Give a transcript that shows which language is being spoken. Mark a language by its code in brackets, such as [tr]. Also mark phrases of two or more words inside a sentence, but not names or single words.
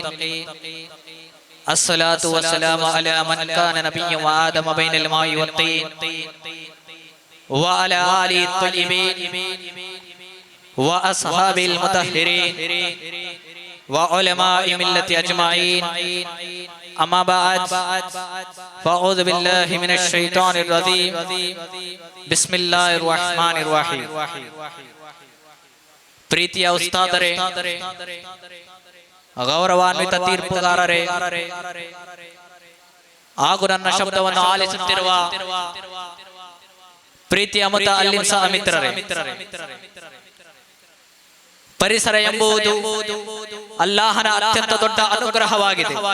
[ar] الصلاة والسلام على من كان نبيا وآدم بين الماء والطين وعلى آله الطيبين وأصحاب المطهرين وعلماء الملة أجمعين. أما بعد فأعوذ بالله من الشيطان الرجيم. بسم الله الرحمن الرحيم. [kn] ಪ್ರೀತಿಯ ಉಸ್ತಾದರೇ, ಗೌರವಾನ್ವಿತ ತೀರ್ಪುಗಾರರೇ ಹಾಗೂ ನನ್ನ ಶಬ್ದವನ್ನು ಆಲಿಸುತ್ತಿರುವ ಪ್ರೀತಿಯ ಮುತಅಲ್ಲಿಮ್ ಸಹ ಮಿತ್ರರೇ, ಪರಿಸರ ಎಂಬುದು ಅಲ್ಲಾಹನ ಅತ್ಯಂತ ದೊಡ್ಡ ಅನುಗ್ರಹವಾಗಿದೆ.